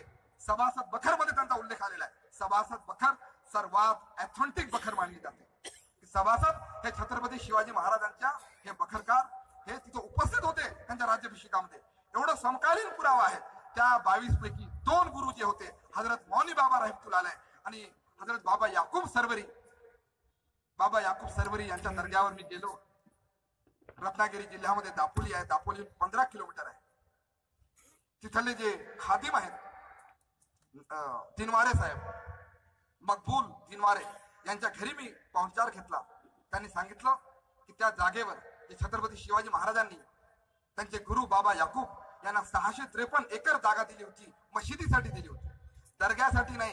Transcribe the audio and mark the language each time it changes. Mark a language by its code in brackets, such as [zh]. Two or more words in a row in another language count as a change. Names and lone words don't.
[mr] सभासद बखर मध्ये त्यांचा उल्लेख आलेला आहे. सभासद बखर सर्वात ऑथेंटिक बखर मानली जाते. सभासद हे छत्रपती शिवाजी महाराजांच्या हे बखरकार हे तिथे उपस्थित होते त्यांच्या राज्याभिषेकामध्ये. एवढं समकालीन पुरावा आहे. त्या 22 पैकी 2 गुरु जे होते हजरत मौनी बाबा [ar] رحمة الله عليه [mr] आणि हजरत बाबा याकूब सरवरी. बाबा याकूब सरवरी यांच्या दर्ग्यावर मी गेलो. रत्नागिरी जिल्ह्यामध्ये दापोली आहे, दापोली 15 किलोमीटर आहे. तिथले जे खादिम आहेत दिनवारे साहेब, मकबूल दिनवारे यांच्या घरी मी पाहुणचार घेतला. त्यांनी सांगितलं की त्या जागेवर छत्रपती शिवाजी महाराजांनी त्यांचे गुरु बाबा याकूब यांना 653 एकर जागा दिली होती, मशिदीसाठी दिली होती, दर्ग्यासाठी नाही.